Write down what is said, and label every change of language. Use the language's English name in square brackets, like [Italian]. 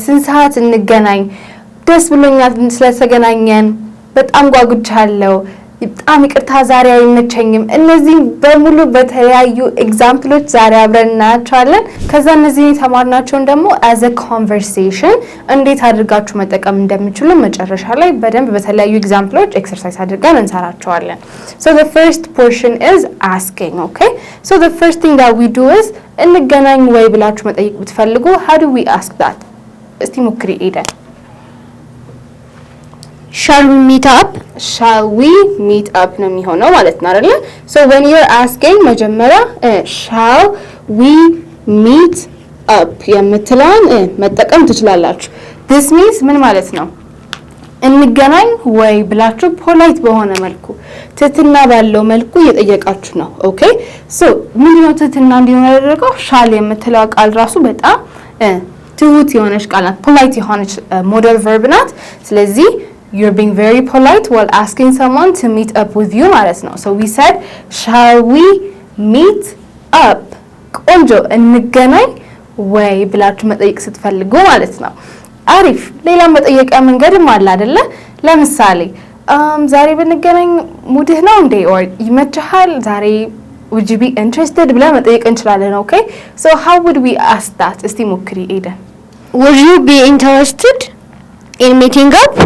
[Amharic] ስንት ሰዓት እንገናኝ? ደስ ብሎኛል ስለተገናኘን፣ በጣም ጓጉቻለሁ፣ በጣም ይቅርታ ዛሬ አይመቸኝም። እነዚህ በሙሉ በተለያዩ ኤግዛምፕሎች ዛሬ አብረን እናያቸዋለን። ከዛ እነዚህ የተማርናቸውን ደግሞ [English] as a conversation [Amharic] እንዴት አድርጋችሁ መጠቀም እንደምትችሉ መጨረሻ ላይ በደንብ በተለያዩ ኤግዛምፕሎች ኤክሰርሳይዝ አድርገን እንሰራቸዋለን። [English] So the first portion is asking, okay? So the first thing that we do is [Amharic] እንገናኝ ወይ ብላችሁ መጠየቅ ብትፈልጉ [English] how do we ask that? [Amharic] እስቲ ሞክሪ ኤደን። [English] Shall we meet up? Shall we meet up [Amharic] ነው የሚሆነው ማለት ነው አይደል? [English] So when you're asking [Amharic] መጀመሪያ [English] shall we meet up [Amharic] የምትለውን መጠቀም ትችላላችሁ። [English] This means [Amharic] ምን ማለት ነው? እንገናኝ ወይ ብላችሁ ፖላይት በሆነ መልኩ ትህትና ባለው መልኩ እየጠየቃችሁ ነው። ኦኬ ሶ ምንድነው ትህትና እንዲሆን ያደረገው? [English] shall [Amharic] የምትለው ቃል ራሱ በጣም ትሁት የሆነች ቃል ናት። ፖላይት የሆነች ሞዴል ቨርብ ናት። [English] ስለዚህ you're being very polite while asking someone to meet up with you [Amharic] ማለት ነው። [English] So we said shall we meet up? [Amharic] ቆንጆ እንገናኝ ወይ ብላችሁ መጠየቅ ስትፈልጉ ማለት ነው። አሪፍ። ሌላ መጠየቂያ መንገድም አለ አይደለ? ለምሳሌ ዛሬ ብንገናኝ ሙድህ ነው እንዴ? or ይመችሃል ዛሬ [English] would you be interested [Amharic] ብለን መጠየቅ እንችላለን። Okay? [English] So how would we ask that? [Amharic] እስቲ ሞክሪ ኤደን። [English] Would you be interested in meeting up?